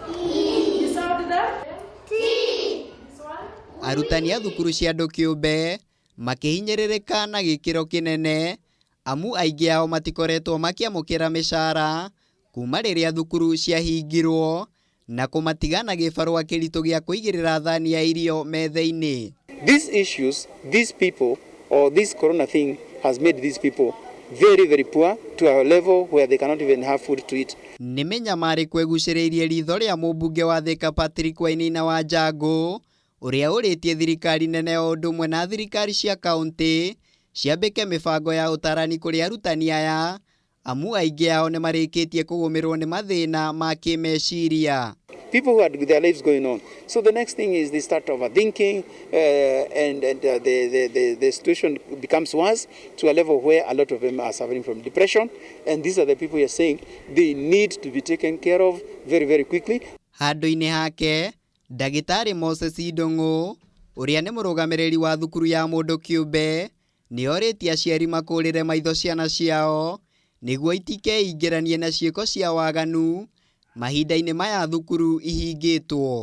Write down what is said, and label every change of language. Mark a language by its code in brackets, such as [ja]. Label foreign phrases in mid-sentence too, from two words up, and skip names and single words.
[ki] Arutani a thukuru cia andu kiumbe makihinyiririka na gikiro kinene amu aingi ao matikoretwo makiamukira mishara kuma riria thukuru ciahingirwo na kumatiga na gibarua kirito gia kuigirira thani ya irio metha-ini. [en] These issues, these people, or this corona thing has made these people very poor to a level where they cannot even have food to eat. [ki] Nimenya mari kweguciriirie ritho ria mubunge wa Thika Patrick Wainaina wa Njangu uria uritie thirikari nene o ndumwe na thirikari cia kaunti ciambike mibango ya utarani kuri arutani aya amu aingi ao ni marikitie kugumirwo ni mathina ma kimeciria. [en] People who had their lives going on. So the next thing is they start overthinking and the situation becomes worse to a level where a lot of them are suffering from depression. And these are the people you're saying they need to be taken care of very quickly. [ki] Handu-ini hake, Ndagitari Moses Idongo, uria ni murugamiriri wa thukuru ya mundu kiumbe, ni oritie aciari makurire maitho ciana ciao, niguo itikeingiranie na ciiko cia waganu mahinda-ini maya thukuru ihingitwo.